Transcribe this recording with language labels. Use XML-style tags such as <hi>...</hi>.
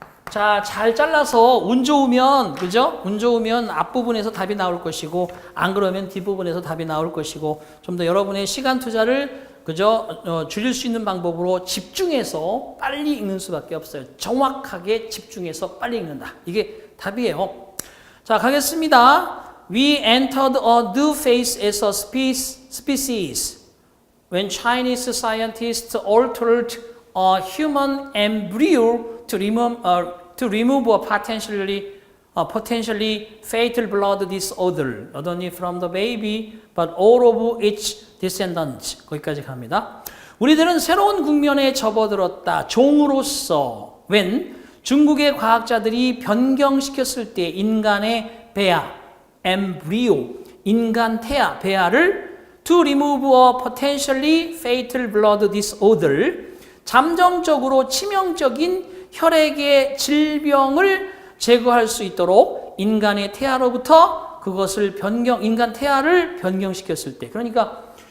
<ko>자, 잘 잘라서 운 좋으면, 그죠? 운 좋으면 앞부분에서 답이 나올 것이고, 안 그러면 뒷부분에서 답이 나올 것이고, 좀 더 여러분의 시간 투자를 그죠? 줄일 수 있는 방법으로 집중해서 빨리 읽는 수밖에 없어요. 정확하게 집중해서 빨리 읽는다. 이게 답이에요. 자, 가겠습니다.</ko> <en>We entered a new phase as a species when Chinese scientists altered a human embryo to remove a potentially fatal blood disorder, not only from the baby, but all of its descendants.</en> <ko>거기까지 갑니다. 우리들은 새로운 국면에 접어들었다. 종으로서 when 중국의 과학자들이 변경시켰을 때 인간의 배아, 엠브리오, 인간 태아, 배아를</ko> <en>to remove a potentially fatal blood disorder,</en> <ko>잠정적으로 치명적인 혈액의 질병을 제거할 수 있도록 인간의 태아로부터 그것을 인간 태아를 변경시켰을 때, 그러니까</ko>